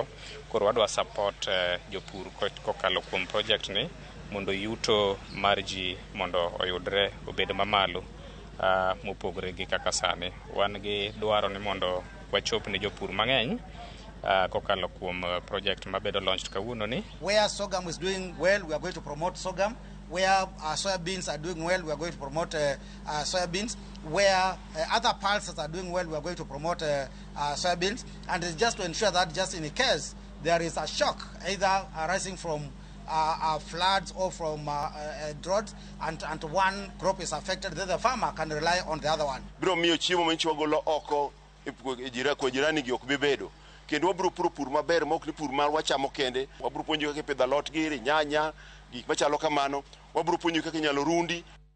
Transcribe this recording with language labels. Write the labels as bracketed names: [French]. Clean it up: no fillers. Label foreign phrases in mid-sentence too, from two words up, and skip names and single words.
[Luo (Kenya and Tanzania)] Koro wadwa support jopur kokalo kuom project ni mondo yuto mar ji mondo oyudre obed mamalo. Mopogore gi kaka sani wan gi dwaro ni mondo wachop ne jopur mang'eny kokalo kuom project mabedo launched kawuono ni. [English] Where sorghum is doing well, we are going to promote sorghum. Where soybeans are doing well, we are going to promote soybeans. Where other pulses are doing well, we are going to promote soybeans. And it's just to ensure that just in case there is a shock, either arising from floods or from droughts, and one crop is affected, then the farmer can rely on the other one. [Luo (Kenya and Tanzania)] Bro miyo chiemo manchwa golo oko ko jirani gi ok bibedo. Kendo wabro pur maber mok ni pur mar wachamo kende. Wabro puonjo kaka pidho alot giri, nyanya, gik machalo kamano. Wabro puonjo kaka inyalo rundi